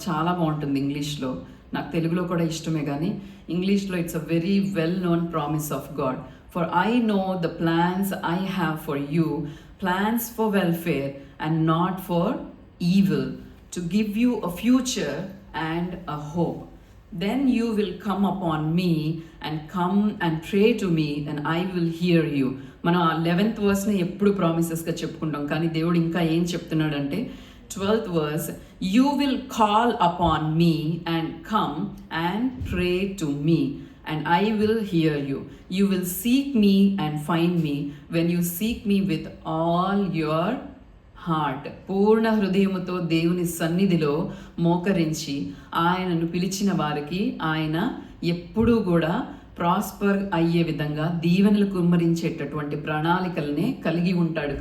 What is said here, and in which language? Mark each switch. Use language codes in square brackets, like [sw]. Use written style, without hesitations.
[te] చాలా బాగుంటుంది ఇంగ్లీష్లో. నాకు తెలుగులో కూడా ఇష్టమే, కానీ ఇంగ్లీష్లో [en] It's a very well known promise of God. For I know the plans I have for you, plans for welfare and not for evil, to give you a future and a hope. then you will come upon me and come and pray to me and I will hear you. [te] మనం ఆ 11th వర్స్ని ఎప్పుడు ప్రామిసెస్గా చెప్పుకుంటాం, కానీ దేవుడు ఇంకా ఏం చెప్తున్నాడంటే [en] 12th verse, you will call upon me and come and pray to me and I will hear you. You will seek me and find me when you seek me with all your heart. [te] పూర్ణ హృదయముతో దేవుని సన్నిధిలో మోకరించి ఆయనను పిలిచిన వారికి ఆయన ఎప్పుడూ కూడా ప్రాస్పర్ అయ్యే విధంగా దీవెనలు కుమ్మరించేటటువంటి ప్రణాళికలనే కలిగి ఉంటాడు.